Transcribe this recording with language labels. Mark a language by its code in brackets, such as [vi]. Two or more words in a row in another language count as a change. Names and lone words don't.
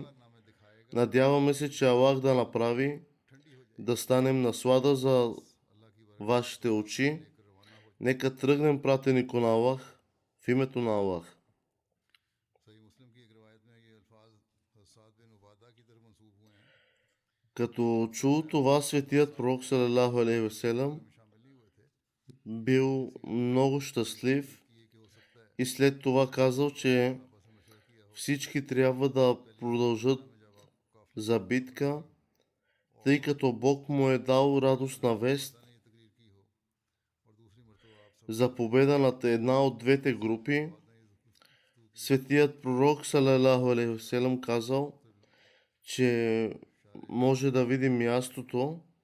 [bg] Надяваме се, че Аллах да направи да станем наслада за вашите очи. Нека тръгнем, пратенико на Аллах, в името на Аллах. Като чул това, светият пророк [ar] صلى الله عليه وسلم [bg] бил много щастлив и след това казал, че всички трябва да продължат за битка, тъй като Бог му е дал радостна вест за победа над една от двете групи. Светият пророк [ar] صلى الله عليه وسلم [bg] казал, че може да види мястото,